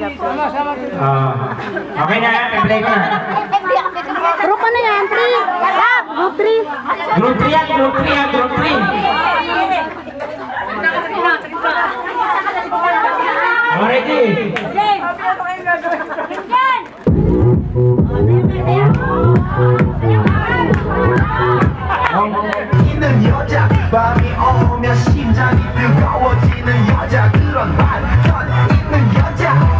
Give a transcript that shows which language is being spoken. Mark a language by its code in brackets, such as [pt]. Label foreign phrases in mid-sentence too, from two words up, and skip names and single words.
[tl] Okay na, i-play ko na. Group ano yan? 3. Lab, group 3. Group 3 yan, group 3 yan, group 3. Ready? [ko] 있는 여자 밤이 오면 심장이 뜨거워지는 여자 그런 반전 있는 여자